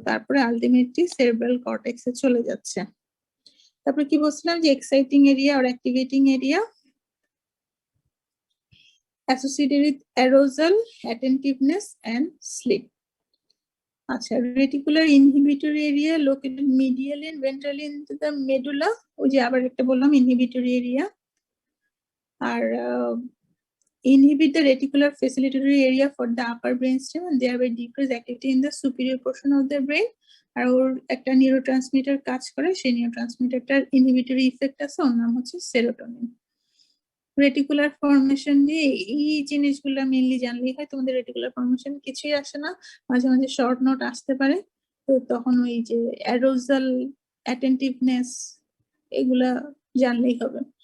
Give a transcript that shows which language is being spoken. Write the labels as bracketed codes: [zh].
[bn] তারপরে ultimately cerebral কর্টেক্সে চলে যাচ্ছে। তারপরে কি বলছিলাম যে exciting area আর activating area [en] associated with arousal, attentiveness and sleep. আচ্ছা, reticular inhibitory area located medially and ventrally into the medulla. [bn] ওই যে আবার একটা বললাম inhibitory area. [en] আর inhibit the reticular facilitatory area for the upper brainstem and thereby decrease activity in the superior portion of the brain. [bn] আর ওর একটা neurotransmitter কাজ করে, সেই নিউরোট্রান্সমিটারটার inhibitory effect আছে, ওর নাম হচ্ছে সেরোটোনিন। রেটিকুলার ফর্মেশন নিয়ে এই জিনিসগুলো মেইনলি জানলেই হয়, তোমাদের রেটিকুলার ফর্মেশন কিছুই আসে না, মাঝে মাঝে শর্ট নোট আসতে পারে, তো তখন ওই যে অ্যারোজাল, অ্যাটেন্টিভনেস এগুলা জানলেই হবে।